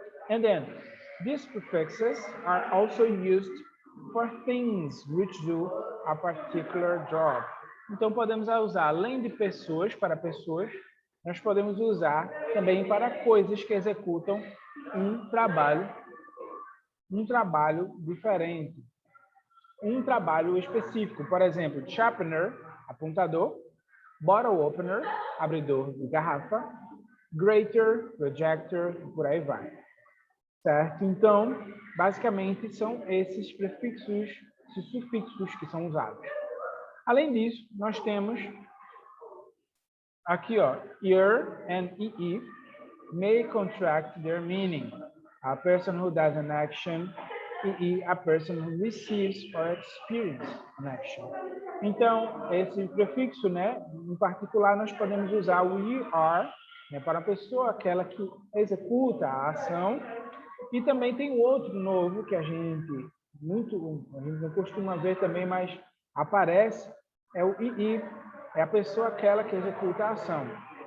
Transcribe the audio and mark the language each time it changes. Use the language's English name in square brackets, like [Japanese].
[English] And then, these prefixes are also used for things which do a particular job. [Portuguese] Então, podemos usar, além de pessoas, para pessoas, nós podemos usar também para coisas que executam um trabalho diferente, um trabalho específico. Por exemplo, [English] sharpener, [Portuguese] apontador, [English] bottle opener, [Portuguese] abridor de garrafa, [English] grater, projector, [Portuguese] e por aí vai. Certo? Então, basicamente, são esses prefixos, esses sufixos que são usados. Além disso, nós temos aqui, ó, [English] er and ee may contract their meaning. A person who does an action, ee, a person who receives or experiences an action. [Portuguese] Então, esse prefixo, né, em particular, nós podemos usar o er, né, para a pessoa, aquela que executa a ação. E também tem outro novo que a gente não costuma ver também, mas aparece, é o ii, é a pessoa aquela que executa a ação.